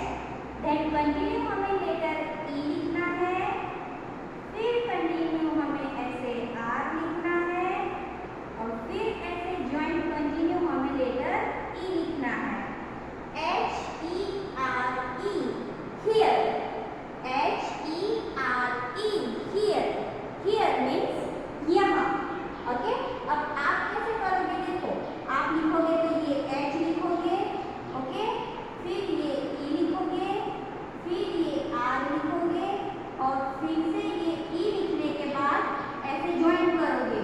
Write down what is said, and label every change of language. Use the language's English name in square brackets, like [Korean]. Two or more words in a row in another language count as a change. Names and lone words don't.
[English] Then continue [Hindi] हमें [English] letter E [Hindi] लिखना है, फिर कंटिन्यू हमें ऐसे R लिखना है और फिर ऐसे [English] joint continue [Hindi] हमें [English] letter E [Hindi] लिखना है. [English] H-E-R-E, here, H-E-R-E, here, here means [Hindi] यहाँ. ओके, अब आप कैसे करोगे? देखो, आप लिखोगे तो ये H लिखोगे, ओके, फिर ये E लिखोगे, फिर ये R लिखोगे और फिर से ये E लिखने के बाद ऐसे ज्वाइन करोगे.